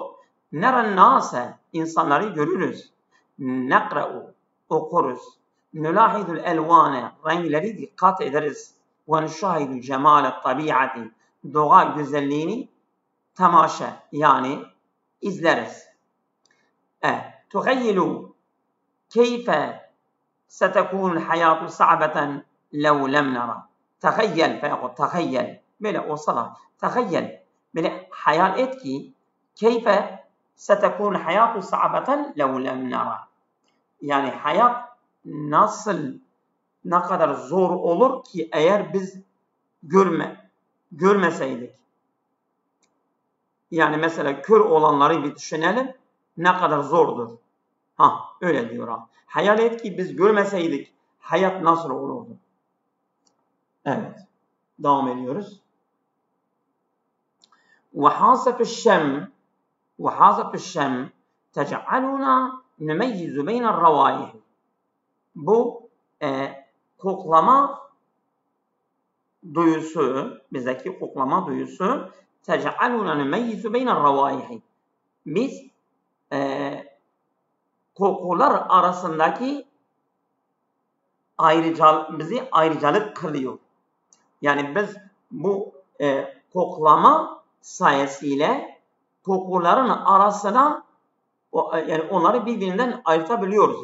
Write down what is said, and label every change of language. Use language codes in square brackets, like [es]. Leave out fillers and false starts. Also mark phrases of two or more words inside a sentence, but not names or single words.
[ar] نرى الناس, [tr] insanları görürüz. Nekra'u, okuruz. [ar] نلاحظ الألوان, [tr] renkleri dikkat ederiz. [ar] ونشاهد جمال الطبيعة, [tr] doğa güzelliğini temaşa, yani izleriz. [ar] تخيلوا كيف ستكون الحياة صعبة لو لم نرى. تخيل فيقول تخيل [tr] böyle olsalar. [ar] تخيل [tr] böyle hayal et ki [ar] كيف ستكون الحياة صعبة لو لم نرى. [tr] Yani hayat ne kadar zor olur ki eğer biz görmeseydik. Yani mesela kör olanları bir düşünelim. Ne kadar zordur. Öyle diyor ha. Hayal et ki biz görmeseydik hayat nasıl olurdu? Evet. Devam ediyoruz. [ar] وحاسة الشم تجعلنا نميز بين الروائح. [tr] Bu koklama duyusu, bizdeki koklama duyusu [ar] تجعلنا نميز بين الروائح. [tr] Biz kokular arasındaki bizi ayrıcalık kılıyor. Yani biz bu koklama sayesinde kokuların arasına yani onları birbirinden ayırtabiliyoruz.